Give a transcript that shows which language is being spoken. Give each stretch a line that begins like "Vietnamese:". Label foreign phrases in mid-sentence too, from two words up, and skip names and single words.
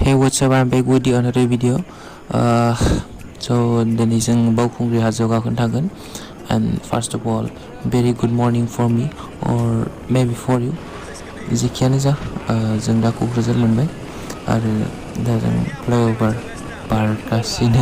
English: what's up, I'm back with you another video.
Bodo: So दिनै जों बावखुंग्रि हाजोआव गाखोनो थांगोन.
English: And first of all, very good morning for me or maybe for you.
Bodo: जेखियानो जा जों दा क'क्राझार मोनबाय आरो दा जों फ्लाइअभार बारगासिनो.